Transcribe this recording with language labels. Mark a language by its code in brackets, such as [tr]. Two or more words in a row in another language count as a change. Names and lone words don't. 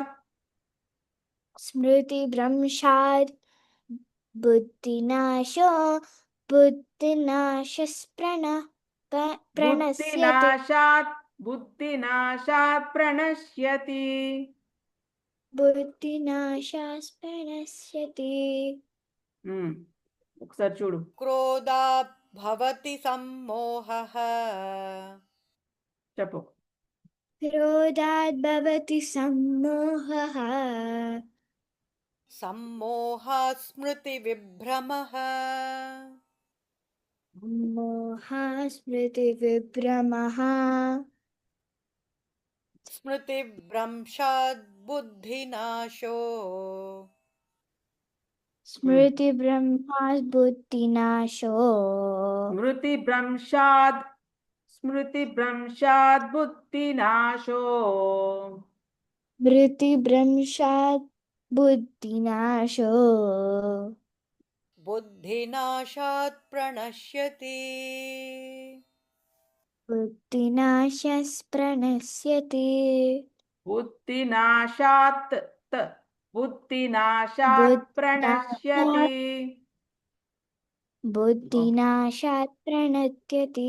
[sa] స్మృతి భ్రంశాద్ బుద్ధినాశో ప్రణశ్యతి బుద్ధినాశాత్ ప్రణశ్యతి. బుద్ధినాశాత్ ప్రణశ్యతి. [te] ఒకసారి చూడు. [sa] क्रोधात् भवति सम्मोहः [te] చెప్పు. [sa] క్రోధాత్ భవతి సమ్మోహః सम्मोहात् स्मृतिविभ्रमः మోహా స్మృతి విభ్రమః स्मृतिभ्रंशात् बुद्धिनाशो స్మృతి బ్రహ్మా బుద్ధినాశో స్మృతి భ్రంశాద్. స్మృతి భ్రంశాద్ బుద్ధినాశో. స్మృతి భ్రంశాత్ బుద్ధినాశో बुद्धिनाशात् प्रणश्यति బుద్ధినాశస్ ప్రణశ్యతి. బుద్ధినాశాత్ బుద్ధినాశాత్ ప్రణశ్యతి. బుద్ధినాశాత్ ప్రణశ్యతి